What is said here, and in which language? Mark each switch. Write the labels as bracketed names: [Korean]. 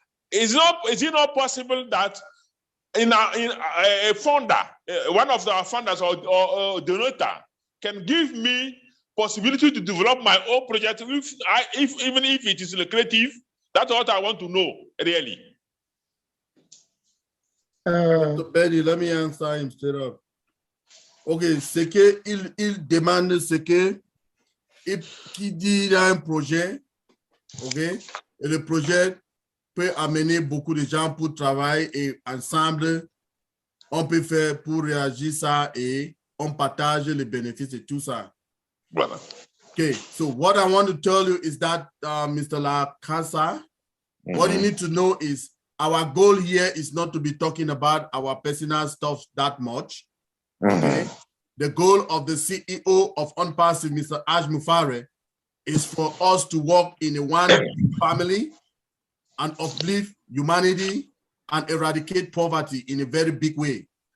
[English] Is it not possible that in a funder, one of our funders or donator can give me possibility to develop my own project, even if it is lucrative? That's what I want to know, really. Dr. Benny, let me answer him straight up. [French] Ok, c'est que il demande ce que qui dit il y a un projet, ok, et le projet peut amener beaucoup de gens pour travailler et ensemble, on peut faire pour réagir ça et on partage les bénéfices et tout ça. Voilà. [English] Okay, so what I want to tell you is that, Mr. La Casa, what you need to know is our goal here is not to be talking about our personal stuff that much. Okay. The goal of the CEO of onpassive, Mr. Ash Mufare, is for us to work in a one family and uplift humanity and eradicate poverty in a very big way.